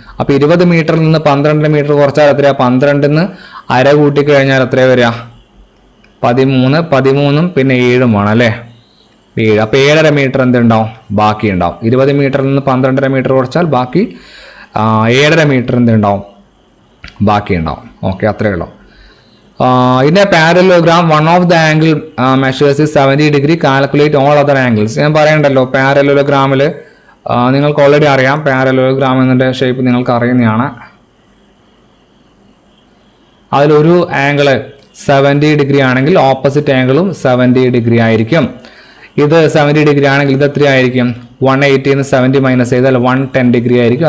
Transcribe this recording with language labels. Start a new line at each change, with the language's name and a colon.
Malayalam: അപ്പോൾ 20 മീറ്ററിൽ നിന്ന് 12 മീറ്റർ കുറച്ചാൽ എത്രയാ, 12ന്ന് അര കൂട്ടി കഴിഞ്ഞാൽ എത്രയാ വരിക, 13, 13ഉം പിന്നെ 7ഉം വേണം അല്ലേ, 7. അപ്പോൾ 7.5 മീറ്റർ എന്തുണ്ടാവും, ബാക്കി ഉണ്ടാവും. 20 മീറ്ററിൽ നിന്ന് 12.5 മീറ്റർ കുറച്ചാൽ ബാക്കി 7.5 മീറ്റർ എന്തുണ്ടാവും, ബാക്കി ഉണ്ടാവും. ഓക്കെ, അത്രയേ ഉള്ളൂ.
English: In a parallelogram, one of the angle measures is 70 degree. Calculate all other angles.
Malayalam: ഞാൻ പറയണ്ടല്ലോ, പാരലോഗ്രാമിൽ നിങ്ങൾക്ക് ഓൾറെഡി അറിയാം, പാരലോഗ്രാം എന്നതിൻ്റെ ഷേപ്പ് നിങ്ങൾക്ക് അറിയുന്നതാണ്. അതിലൊരു ആംഗിള് 70 ഡിഗ്രി ആണെങ്കിൽ ഓപ്പോസിറ്റ് ആംഗിളും 70 ഡിഗ്രി ആയിരിക്കും. ഇത് 70 ഡിഗ്രി ആണെങ്കിൽ ഇത് എത്രയായിരിക്കും, 180 70 മൈനസ് ചെയ്താൽ 110 ഡിഗ്രി ആയിരിക്കും.